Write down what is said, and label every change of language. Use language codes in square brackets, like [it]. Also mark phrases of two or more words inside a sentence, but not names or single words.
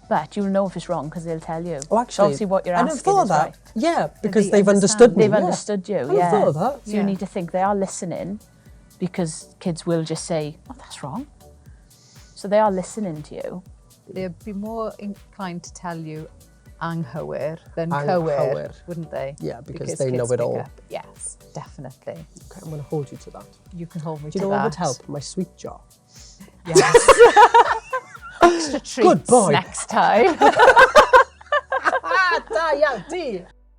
[en] But you'll know if it's wrong because they'll tell you. Oh, actually, Obviously what you're I asking never thought is of that. right. Yeah, because They they've understood me. They've yeah. understood you, I never yeah. thought of that. So you need to think they are listening because kids will just say, oh, that's wrong. So they are listening to you. They'd be more inclined to tell you anghywir than Anghywir. cywir, wouldn't they? Yeah, because they know kids it pick all. up. Yes, definitely. Okay, I'm going to hold you to that. You can hold me Do to you know that. what would help? My sweet jar. Yes. Extra treats Good boy. next time. [cy] Da iawn, di!